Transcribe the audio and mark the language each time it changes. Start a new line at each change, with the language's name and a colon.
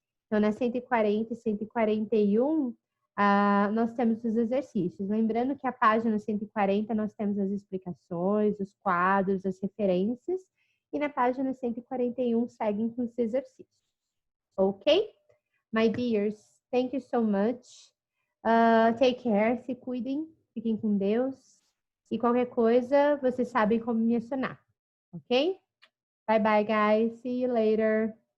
Portuguese: Então, na 140 e 141, nós temos os exercícios. Lembrando que a página 140 nós temos as explicações, os quadros, as referências. E na página 141 seguem com os exercícios. Ok?
English: My dears, thank you so much. Take care,
Portuguese: se cuidem, fiquem com Deus. E qualquer coisa, vocês sabem como me acionar. Ok?
English: Bye bye, guys. See you later.